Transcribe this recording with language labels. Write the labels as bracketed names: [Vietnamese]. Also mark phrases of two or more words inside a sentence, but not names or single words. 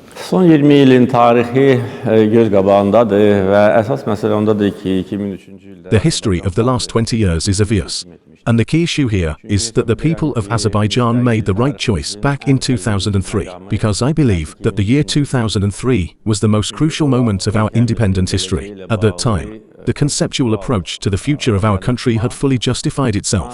[Azerbaijani] Son 20 ilin tarihi göz qabağındadır və əsas məsələ ondadır ki, 2003-cü ildə [English] The history of the last 20 years is obvious, and the key issue here is that the people of Azerbaijan made the right choice back in 2003, because I believe that the year 2003 was the most crucial moment of our independent history. At that time, the conceptual approach to the future of our country had fully justified itself.